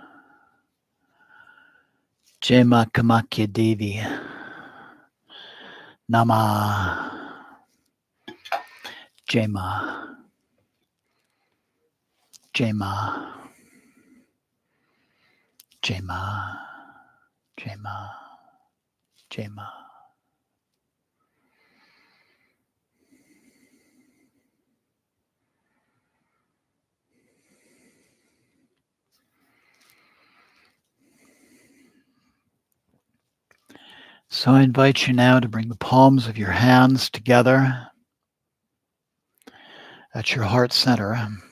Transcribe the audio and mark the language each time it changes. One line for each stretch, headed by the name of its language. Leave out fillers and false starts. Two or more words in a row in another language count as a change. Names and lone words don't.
Hindi: Jai Ma Kamakhya Devi. Namaha. Jai Ma. Jai Ma. Jai Ma. Jai Ma. Jai Ma.
English: So I invite you now to bring the palms of your hands together at your heart center.